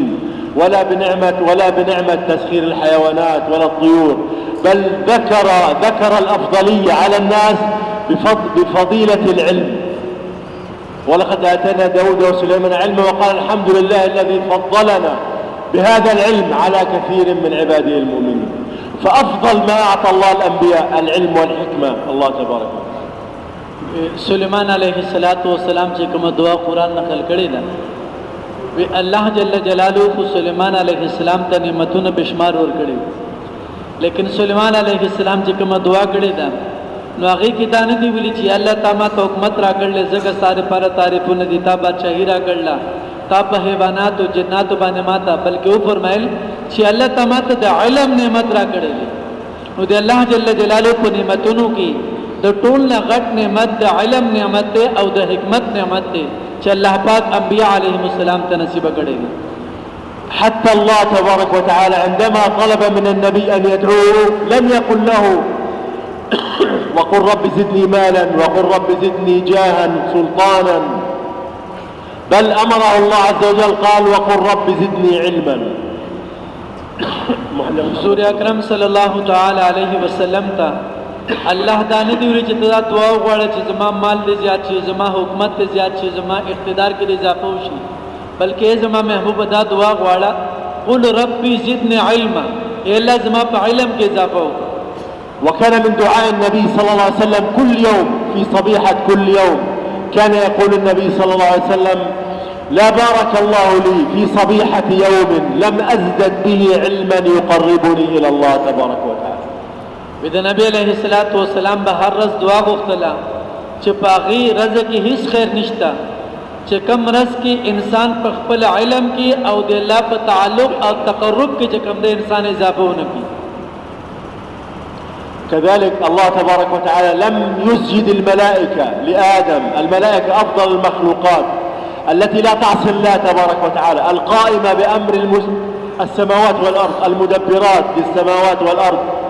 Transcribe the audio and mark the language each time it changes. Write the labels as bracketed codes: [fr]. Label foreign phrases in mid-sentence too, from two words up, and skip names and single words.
[ar] ولا بنعمة تسخير الحيوانات ولا الطيور بل ذكر الأفضلية على الناس بفضيلة العلم ولقد آتينا داود وسليمان علما وقال الحمد لله الذي فضلنا بهذا العلم على كثير من عباده المؤمنين فأفضل ما أعطى الله الأنبياء العلم والحكمة الله تبارك وتعالى [ps] سليمان عليه الصلاة والسلام چې کوم دعا قرآن نقل کړی ده وی الله جل جلاله سليمان عليه السلام ته نعمتونه بشمار ور کړی لیکن سليمان عليه السلام چې کوم دعا کړی ده نو هغه کې دا نه دی ویلي چې الله تعالی ته حکومت راکړل زګه ساره پر تعریفونه دي تا بادشاہي راکړل تا په حیوانات او جنات باندې ماته بلکې او فرمایل چې الله تعالی ته د علم نعمت راکړل نو د الله جل جلاله په نعمتونو کې د ټول نه غټ نعمت د علم نعمت او د حکمت نعمت دی چې الله پاک انبیاء علیهم السلام ته نصیب کړی [ar] حتى الله تبارك وتعالى عندما طلب من النبي أن يدعوه لم يقل له وقل رب زدني مالا وقل رب زدني جاها سلطانا، بل أمره الله عز وجل قال وقل رب زدني علما. [ps] حضور اکرم صلی الله تعالی علیه وسلم تا الله دا نه دی ویل چې دا دعا وغواړه چې زما مال دې زیات شي، زما حکومت دې زیات شي، زما اقتدار کې دې اضافه وشي، بلکې زما محبوب دا دعا غواړه [ar] قل ربي زدني علما، [ps] اے الله زما په علم کې اضافه وکړه. [ar] وكان من دعاء النبي صلى الله عليه وسلم كل يوم في صبيحة كل يوم كان يقول النبي صلى الله عليه وسلم لا بارك الله لي في صبيحة يوم لم أزدد به علما يقربني إلى الله تبارك وتعالى. [ps] د نبی علیہ الصلوۃ والسلام به هر ورځ دعا غوښتله چې په هغې ورځ کې هیڅ خیر نشته چې کم ورځ کې انسان په خپل علم کې او د الله په تعلق او تقرب کې چې کوم د انسان اضافه ونه کړي. [ar] كذلك الله تبارك وتعالى لم يسجد الملائكة لآدم. الملائكة أفضل المخلوقات التي لا تعصي الله تبارك وتعالى، القائمة بأمر السماوات والأرض، المدبرات للسماوات والأرض.